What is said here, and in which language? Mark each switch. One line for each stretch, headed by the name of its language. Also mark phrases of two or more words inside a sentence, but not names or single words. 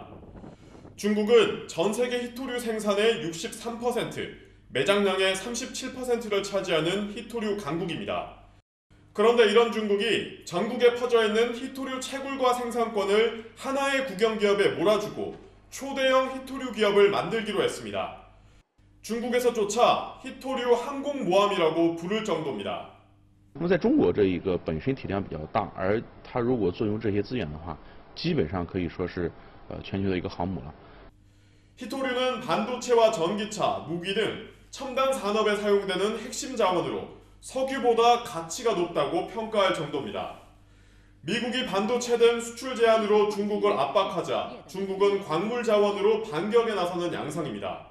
Korean: 중국은 전 세계 히토류 생산의 63%, 매장량의 37%를 차지하는 히토류 강국입니다. 그런데 이런 중국이 전국에 퍼져 있는 히토류 채굴과 생산권을 하나의 국영기업에 몰아주고 초대형 히토류 기업을 만들기로 했습니다. 중국에서조차 히토류 항공모함이라고 부를 정도입니다.
Chinese: 那么在中国这一个本身体量比较大，而它如果作用这些资源的话，基本上可以说是全球的一个航母了。
Korean: 히토류는 반도체와 전기차, 무기 등 첨단 산업에 사용되는 핵심 자원으로 석유보다 가치가 높다고 평가할 정도입니다. 미국이 반도체 등 수출 제한으로 중국을 압박하자 중국은 광물 자원으로 반격에 나서는 양상입니다.